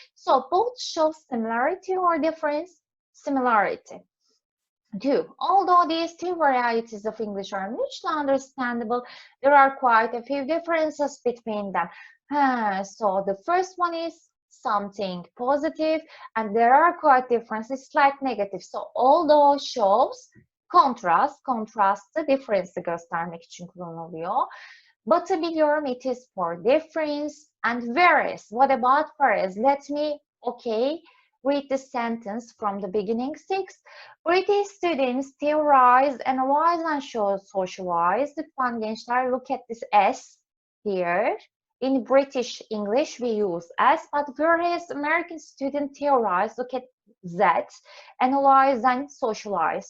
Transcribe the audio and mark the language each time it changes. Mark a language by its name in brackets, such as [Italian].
[English] So both show similarity or difference? Similarity. 2. Although these 2 varieties of English are mutually understandable, there are quite a few differences between them. So the first one is something positive, and there are quite differences like negative. So although shows [Turkish] contrast'ı difference'ı göstermek için kullanılıyor. [English] Batabiliyorum, it is for difference. And whereas, what about whereas? Let me, read the sentence from the beginning. 6. British students theorize, analyze, and socialize. [Turkish] Lütfen gençler, [English] look at this S here. In British English, we use S, but whereas American students theorize, look at Z, analyze, and socialize.